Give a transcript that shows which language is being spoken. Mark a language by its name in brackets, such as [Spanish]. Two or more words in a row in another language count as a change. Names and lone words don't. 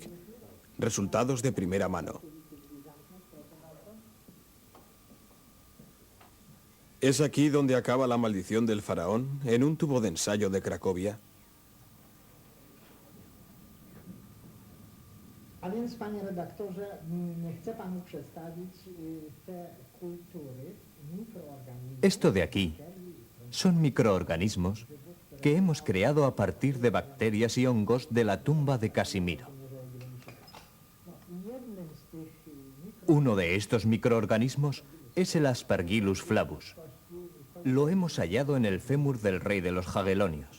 [Spanish] Resultados de primera mano. ¿Es aquí donde acaba la maldición del faraón, en un tubo de ensayo de Cracovia? [Polish] A więc, panie redaktorze, chcę panu przedstawić te kultury mikroorganizmów. [Spanish] Esto de aquí son microorganismos que hemos creado a partir de bacterias y hongos de la tumba de Casimiro. Uno de estos microorganismos es el Aspergillus flavus. Lo hemos hallado en el fémur del rey de los Jagellonios.